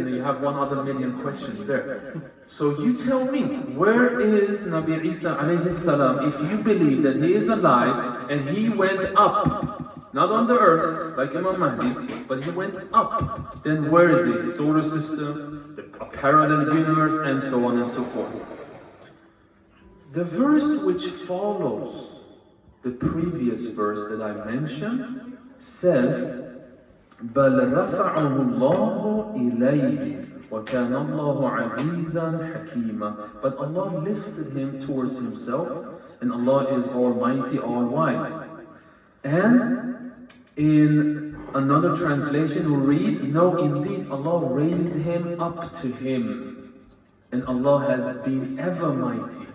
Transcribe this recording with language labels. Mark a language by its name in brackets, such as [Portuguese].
[English] And then you have 1 other million questions there. So you tell me, where is Nabi Isa alayhi salam if you believe that he is alive and he went up, not on the earth like Imam Mahdi, but he went up, then where is he? Solar system, a parallel universe, and so on and so forth. The verse which follows the previous verse that I mentioned says, [Arabic] بل رفعه الله إليه وكان الله عزيزا حكيما. [English] But Allah lifted him towards himself, and Allah is almighty, all wise. And in another translation we read, no, indeed Allah raised him up to him, and Allah has been ever mighty.